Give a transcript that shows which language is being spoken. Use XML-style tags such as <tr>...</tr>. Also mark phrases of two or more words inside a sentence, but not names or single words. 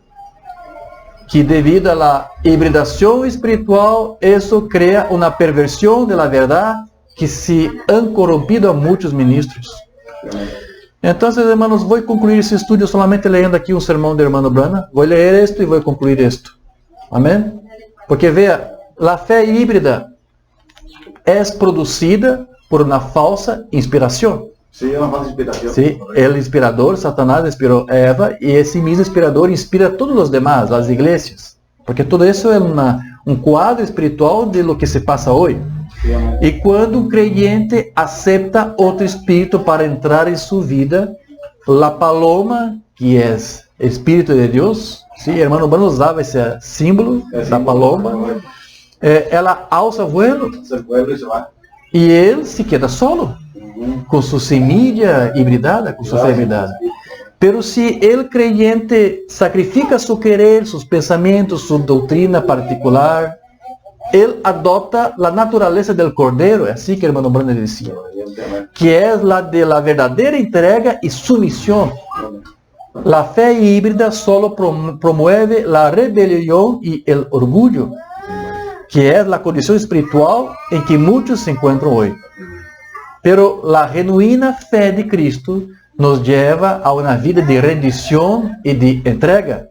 <pt>Que devido à hibridação espiritual, isso cria uma perversão da verdade que</pt> <es>se han corrompido</es> <pt>a muitos ministros. Então, hermanos, vou concluir esse estudo solamente lendo aqui um sermão do irmão Branham. Vou ler isto e vou concluir isto. Amém? Porque veja, a fé híbrida é produzida por uma falsa inspiração.</pt> <es>Sí, una falsa inspiración. Sí, el inspirador, Satanás inspiró a Eva y ese mismo inspirador inspira a todos los demás, las iglesias. Porque todo eso es un cuadro espiritual de lo que se pasa hoy. Sí, Y cuando un creyente acepta otro espíritu para entrar en su vida, la paloma, que es el espíritu de Dios, sí, hermano Branham usaba ese símbolo, la paloma, ela alza vuelo el pueblo y se va. y él se queda solo.</es> <pt>Com sua semilla hibridada, com sua fé hibridada.</pt> <es>Pero se el creyente sacrifica su querer, sus pensamientos, su doutrina particular, él adopta la naturaleza del cordero,</es> <pt>é assim que o irmão Branham decía, que é la de la verdadeira</pt> <es>entrega y sumisión. La fe híbrida solo promueve la rebelión y el orgullo, que es la condición espiritual en que muchos se encuentran hoy. Pero la genuína fe de Cristo nos lleva a una vida de rendición y de entrega.</es>